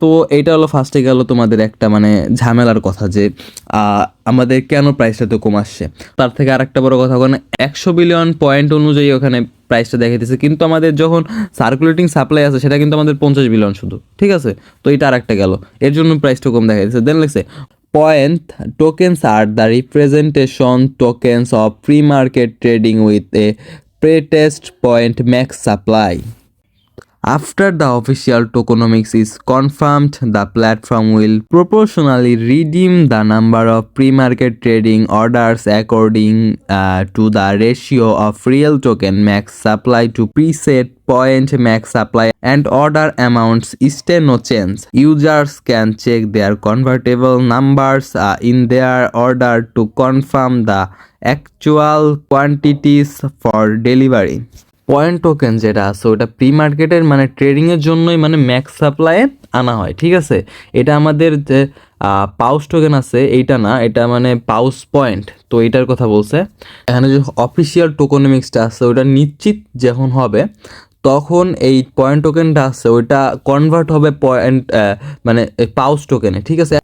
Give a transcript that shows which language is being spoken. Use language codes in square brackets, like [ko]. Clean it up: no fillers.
[bn] তো এইটা হলো ফার্স্টে গেল তোমাদের একটা মানে ঝামেলার কথা, যে আমাদের কেন প্রাইসটা তো কম আসছে। তার থেকে আরেকটা বড় কথা, ওখানে 100 বিলিয়ন পয়েন্ট অনুযায়ী ওখানে প্রাইসটা দেখাইতেছে, কিন্তু আমাদের যখন সার্কুলেটিং সাপ্লাই আছে সেটা কিন্তু আমাদের 50 বিলিয়ন শুধু, ঠিক আছে? তো এটা আরেকটা গেল, এর জন্য প্রাইসটা কম দেখাইতেছে। [en] Then লিখছে point tokens are the representation tokens of pre-market trading with a pre-test point max supply. After the official tokenomics is confirmed, the platform will proportionally redeem the number of pre-market trading orders according to the ratio of real token max supply to preset point max supply, and order amounts stay no change. Users can check their convertible numbers in their order to confirm the actual quantities for delivery. [bn] Point token যেটা আছে ওটা pre মার্কেটের মানে ট্রেডিংয়ের জন্যই মানে max সাপ্লাইয়ে আনা হয়, ঠিক আছে? এটা আমাদের যে পাউস টোকেন আছে এইটা না, এটা মানে পাউস পয়েন্ট। তো এইটার কথা বলছে এখানে, যে অফিসিয়াল টোকেনমিক্সটা আছে ওটা নিশ্চিত যখন হবে, তখন এই পয়েন্ট টোকেনটা আছে ওইটা কনভার্ট হবে পয়েন্ট মানে পাউস টোকেনে, ঠিক আছে?